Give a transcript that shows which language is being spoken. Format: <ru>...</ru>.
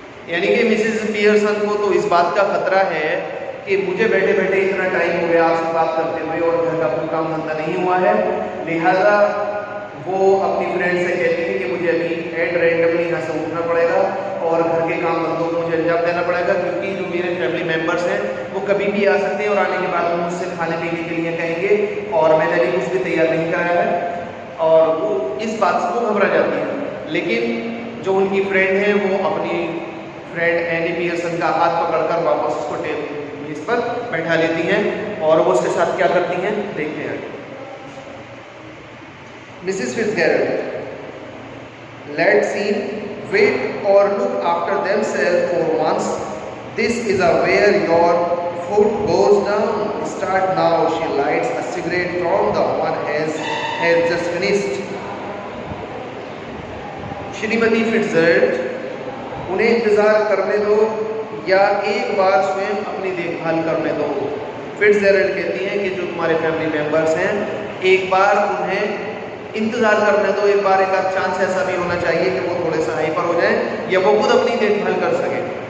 <hi>यानी कि Mrs Pearson को तो इस बात का खतरा है कि मुझे बैठे बैठे इतना टाइम हो गया आपसे बात करते हुए और घर का कोई काम धंधा नहीं हुआ है, लिहाजा वो अपनी फ्रेंड से कहती है कि मुझे अभी एट रैंडमली यहाँ से उठना पड़ेगा और घर के काम धंधों को मुझे अंजाम देना पड़ेगा, क्योंकि जो मेरे फैमिली मेम्बर्स हैं वो कभी भी आ सकते हैं और आने के बाद वो मुझसे खाने पीने के लिए कहेंगे और मैंने अभी कुछ भी तैयार नहीं कराया है। और वो इस बात से वो घबरा जाती है। लेकिन जो उनकी फ्रेंड है वो अपनी फ्रेंड एनी पियर्सन का हाथ पकड़कर वापस उसको मेज पर बैठा लेती हैं और वो उसके साथ क्या करती हैं देखते हैं।</hi> <en>Mrs Fitzgerald, let them, wait or look after themselves for once. This is where your foot goes down. Start now. She lights a cigarette from the one has just finished.</en> <hi>Shrimati Fitzgerald, उन्हें इंतज़ार करने दो या एक बार स्वयं अपनी देखभाल करने दो। फिट्जगेरल्ड कहती हैं कि जो तुम्हारे फैमिली मेम्बर्स हैं, एक बार उन्हें इंतज़ार करने दो, एक बार एक आध चांस ऐसा भी होना चाहिए कि वो थोड़े से हाइपर हो जाएं या वो खुद अपनी देखभाल कर सकें।</hi>